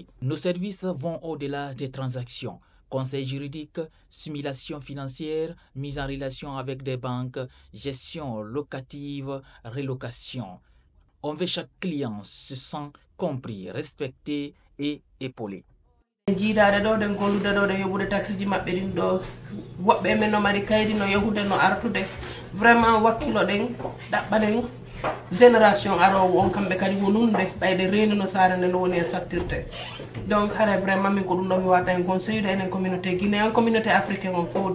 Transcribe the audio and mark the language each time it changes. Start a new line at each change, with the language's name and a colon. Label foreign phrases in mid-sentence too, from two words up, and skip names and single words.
French: Nos services vont au-delà des transactions. Conseil juridique, simulation financière, mise en relation avec des banques, gestion locative, relocation. On veut chaque client se sent compris, respecté et épaulé.
Fula: jiidaade ɗo ɗen gollude ɗo ɗen yoɓude taxe ji maɓɓe ɗin ɗo woɓɓe men no mari kaydi no yahude no artude vraiment wakkilo ɗen ɗaɓɓaɗen génération arowo on kamɓe kadi wonunde ɓayde reeni no saare nde no woni e sattirte donc hara vraiment min ko ɗum ɗo mi watta en
French: conseil de
Fula: enen
French: communauté guinéen communauté africain
Fula: on fowde